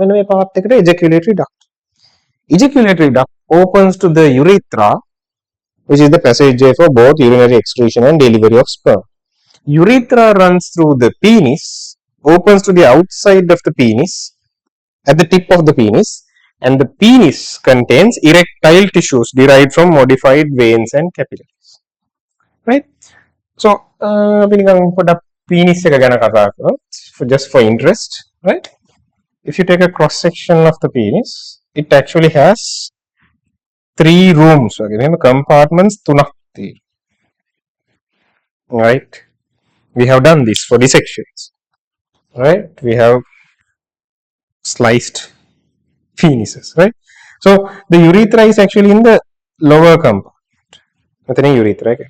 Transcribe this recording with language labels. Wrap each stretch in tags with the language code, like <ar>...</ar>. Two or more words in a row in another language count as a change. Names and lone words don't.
<en>When we part ejaculatory duct. Ejaculatory duct opens to the urethra, which is the passageway for both urinary excretion and delivery of sperm. Urethra runs through the penis, opens to the outside of the penis, at the tip of the penis, and the penis contains erectile tissues derived from modified veins and capillaries. Right? So,</en> <si>අපි නිකන් පොඩක් penis එක ගැන කතා කරොත්</si> <en>just for interest, right? If you take a cross section of the penis, it actually has three rooms.</en> <si>Okay, මෙහෙම compartments තුනක් තියෙනවා.</si> <en>Right? We have done this for dissections. Right? We have sliced penises, right? So the urethra is actually in the lower compartment. Nothing urethra. Okay.</en>